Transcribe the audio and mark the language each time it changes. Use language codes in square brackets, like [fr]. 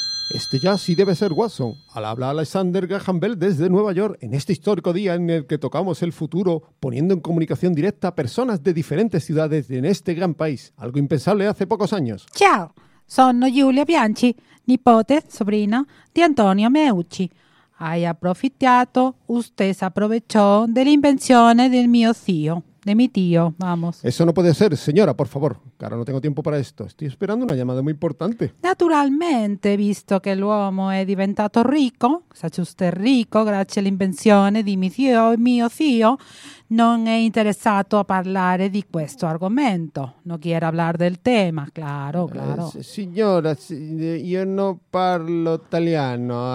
[es] Este ya sí debe ser Watson. Al habla Alexander Graham Bell desde Nueva York, en este histórico día en el que tocamos el futuro, poniendo en comunicación directa a personas de diferentes ciudades en este gran país. Algo impensable hace pocos años. ¡Chao! [it] Sono Giulia Bianchi, nipote, sobrina di Antonio Meucci. Hai approfittato, [es] usted aprovechó de la invención del [it] mio zio, [es] de mi tío, vamos. Eso no puede ser, señora, por favor. Ahora no tengo tiempo para esto. Estoy esperando una llamada muy importante. [it] Naturalmente, visto que l'uomo è diventato ricco, sacci [es] usted rico, [it] grazie all'invenzione di mio zio, non è interessato a parlare di questo argomento. [es] No quiere hablar del tema, claro, claro. [it] Signora, io non parlo italiano.